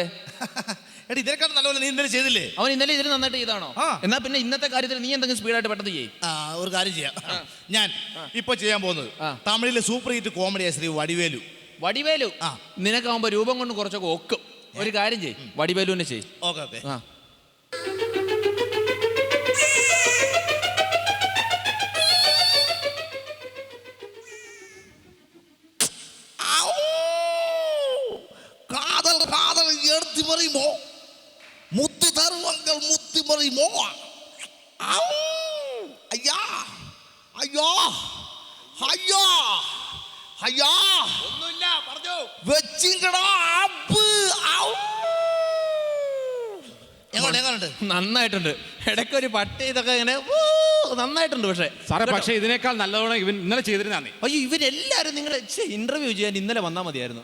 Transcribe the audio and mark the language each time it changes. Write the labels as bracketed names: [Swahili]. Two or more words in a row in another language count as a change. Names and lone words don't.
[Malayalam] എടി ഇതിനേക്കാൾ നല്ലപോലെ നീ ഇന്നലെ ചെയ്തില്ലേ? അവൻ ഇന്നലെ ഇതിന് നന്നായിട്ട് ചെയ്താണോ? എന്നാ പിന്നെ ഇന്നത്തെ കാര്യത്തിൽ നീ എന്തെങ്കിലും സ്പീഡായിട്ട് പെട്ടെന്ന് ചെയ്യും. ഒരു കാര്യം ചെയ്യാം. ഞാൻ ഇപ്പൊ ചെയ്യാൻ പോകുന്നത് തമിഴിലെ [English] super hit [Malayalam] കോമഡിയാ ശ്രീ വടിവേലു. വടിവേലു നിനക്കാവുമ്പോ രൂപം കൊണ്ട് കുറച്ചൊക്കെ ഒക്കും. ഒരു കാര്യം ചെയ്യും, വടിവേലുവിനെ ചെയ്യും. [English] okay okay. [Tamil] காதல் காதல் எடுத்து மறிமோ முத்து தருவங்கள் முத்து மறிமோ. ஐயா ஐயா ஐயா ஐயா [Malayalam] ഒന്നുമില്ല പറഞ്ഞു വെച്ചിങ്കടാ അപ്പ്. എങ്ങോട്ട് എങ്ങോട്ട്? നന്നായിട്ടുണ്ട്. ഇടയ്ക്കൊരു പട്ടി ഇതൊക്കെ ഇങ്ങനെ നന്നായിട്ടുണ്ട് പക്ഷേ സാറേ കേട്ടോ? പക്ഷേ ഇതിനേക്കാൾ നല്ലവണ്ണം ഇവൻ ഇന്നലെ ചെയ്തിരുന്നേ. അയ്യോ ഇവരെല്ലാവരും നിങ്ങൾ ഇന്റർവ്യൂ ചെയ്യാൻ ഇന്നലെ വന്നാൽ മതിയായിരുന്നു.